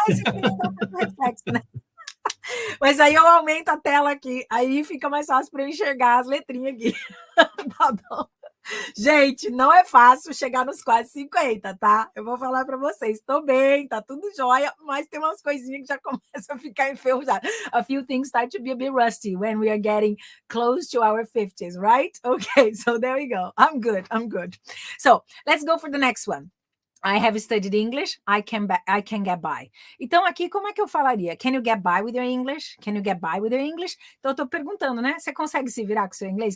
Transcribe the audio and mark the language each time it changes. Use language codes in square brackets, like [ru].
[pt] Esse aqui não dá tanto reflexo, né? Mas aí eu aumento a tela aqui, aí fica mais fácil para eu enxergar as letrinhas aqui. Tá bom? Gente, não é fácil chegar nos quase 50, tá? Eu vou falar para vocês, tô bem, tá tudo jóia, mas tem umas coisinhas que já começam a ficar enferrujadas. [en] A few things start to be a bit rusty when we are getting close to our 50s, right? Okay, so there we go. I'm good. So, let's go for the next one. I have studied English, I can get by. [pt] Então, aqui, como é que eu falaria? [en] Can you get by with your English? Can you get by with your English? [pt] Então, eu estou perguntando, né? Você consegue se virar com o seu inglês?